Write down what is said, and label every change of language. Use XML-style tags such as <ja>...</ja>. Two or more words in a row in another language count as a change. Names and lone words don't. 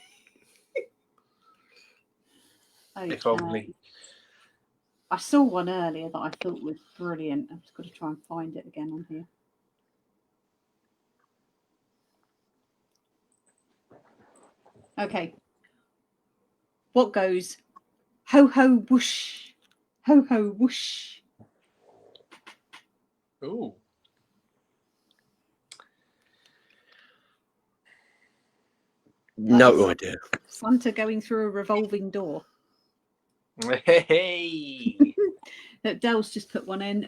<en>If only. I saw one earlier that I thought was brilliant. I've just got to try and find it again on here. Okay. What goes ho ho whoosh, ho ho whoosh? Ooh. No idea. Santa going through a revolving door. Hey. Dell's just put one in.</en>